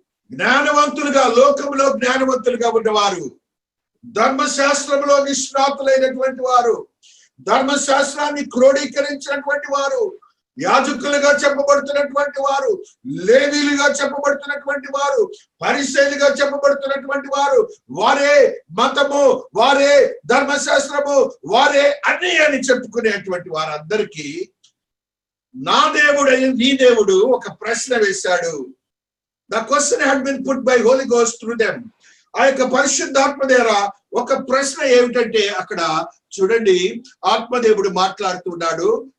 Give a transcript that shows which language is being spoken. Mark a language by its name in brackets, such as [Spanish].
[Telugu] జ్ఞానవంతులుగా, లోకంలో జ్ఞానవంతులుగా ఉన్నవారు, ధర్మశాస్త్రంలో నిష్ణాతులైనటువంటి వారు, ధర్మశాస్త్రాన్ని క్రోడీకరించినటువంటి వారు, యాజకులుగా చెప్పబడుతున్నటువంటి వారు, లేవీలుగా చెప్పబడుతున్నటువంటి వారు, పరిసయ్యులుగా చెప్పబడుతున్నటువంటి వారు, వారే మతము, వారే ధర్మశాస్త్రము, వారే అన్ని అని చెప్పుకునేటువంటి వారందరికీ నా దేవుడు నీ దేవుడు ఒక ప్రశ్న వేశాడు. [English] The question had been put by Holy Ghost through them. [Telugu] ఆ యొక్క పరిశుద్ధాత్మ ద్వారా ఒక ప్రశ్న ఏమిటంటే, అక్కడ చూడండి, ఆత్మదేవుడు మాట్లాడుతున్నాడు.